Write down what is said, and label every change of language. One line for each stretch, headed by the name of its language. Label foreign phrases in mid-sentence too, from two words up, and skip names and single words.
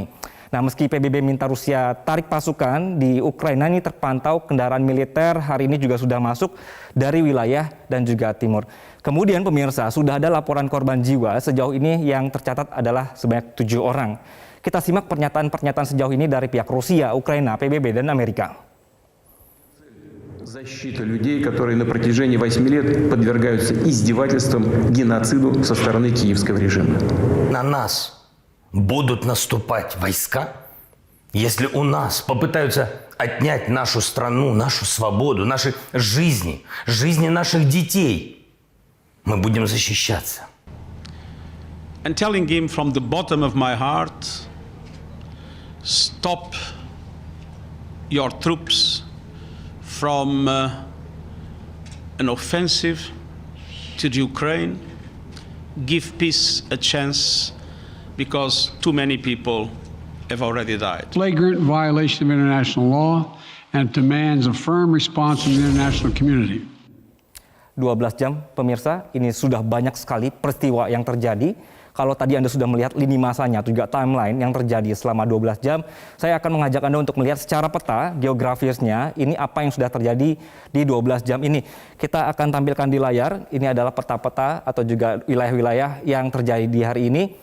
Indonesian: Nah, meski PBB minta Rusia tarik pasukan di Ukraina, ini terpantau kendaraan militer hari ini juga sudah masuk dari wilayah dan juga timur. Kemudian pemirsa, sudah ada laporan korban jiwa sejauh ini yang tercatat adalah sebanyak 7 orang. Kita simak pernyataan-pernyataan sejauh ini dari pihak Rusia, Ukraina, PBB, dan Amerika.
Russian: Защита людей, которые на протяжении 8 лет подвергаются издевательствам, геноциду со стороны киевского режима. На нас будут наступать войска, если у нас попытаются отнять нашу страну, нашу свободу, наши жизни, жизни наших детей. Мы будем защищаться.
English: And telling him from the bottom of my heart, stop your troops from an offensive to the Ukraine, give peace a chance, because too many people have already died. Flagrant violation of international law and demands a firm response from the international community.
Indonesian: 12 jam pemirsa, ini sudah banyak sekali peristiwa yang terjadi. Kalau tadi Anda sudah melihat lini masanya atau juga timeline yang terjadi selama 12 jam, saya akan mengajak Anda untuk melihat secara peta geografisnya ini apa yang sudah terjadi di 12 jam ini. Kita akan tampilkan di layar, ini adalah peta-peta atau juga wilayah-wilayah yang terjadi di hari ini.